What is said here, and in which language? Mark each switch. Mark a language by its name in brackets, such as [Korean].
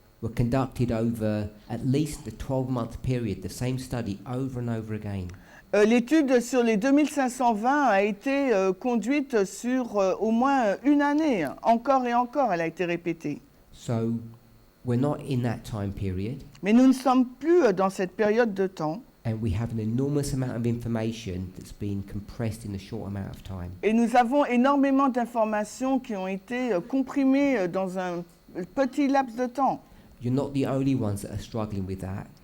[English] were conducted over at least a 12-month period, the same study over and over again. [French] L'étude sur les 2520 a été conduite sur au moins une année. Encore et encore, elle a été répétée. [English] So we're not in that time period, [French] Mais nous ne sommes plus dans cette période de temps. [English] and we have an enormous amount of information that's been compressed in a short amount of time. [French] Et nous avons énormément d'informations qui ont été comprimées dans un petit laps de temps. [English] You're not the only ones that are struggling with that.